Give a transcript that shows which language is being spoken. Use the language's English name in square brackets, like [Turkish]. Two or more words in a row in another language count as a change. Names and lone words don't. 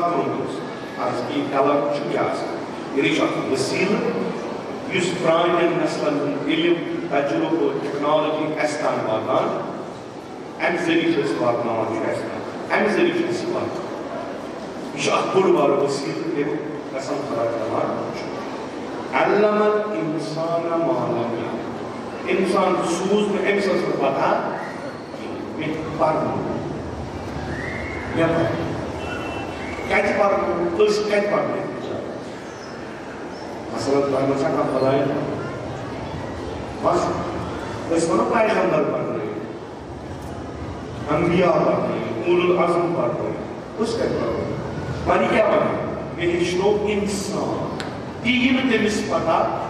[Kashmiri] کوٚرمُت عرض کہِ قلم چھُ کیٛاہ آسان یعنی چھُ اکھ وسیٖلہٕ یُس پرٛانٮ۪ن نسلن ہُنٛد علم تجربہٕ ٹیکنالوجی اَسہِ تام واتان اَمہِ ذٔریعہٕ چھِ أسۍ واتناوان چھُ اَسہِ تام اَمہِ ذٔریعہٕ چھِ أسۍ یہِ واتناوان یہِ چھُ اکھ بوٚڑ بارٕ وسیٖلہٕ ییٚلہِ قسم خدا کران [Arabic] علم الانسان ما لم يعلم [Kashmiri] انسان سوز میں أمِس ٲس نہٕ پتہ مےٚ پرنو مےٚ کتہِ پرنو أسۍ کتہِ پرنٲے مثلاً تۄہہِ ما چھا کانٛہہ خۄداے بس أسۍ وَنو پیغمبر پرنٲے انبیاء پرنٲے اولو العزم پرنٲے أسۍ کتہِ پرنٲے وۄنۍ کیٛاہ وَنو مےٚ ہیٚچھنو اِنسان تہِ یی نہٕ تٔمِس پتہ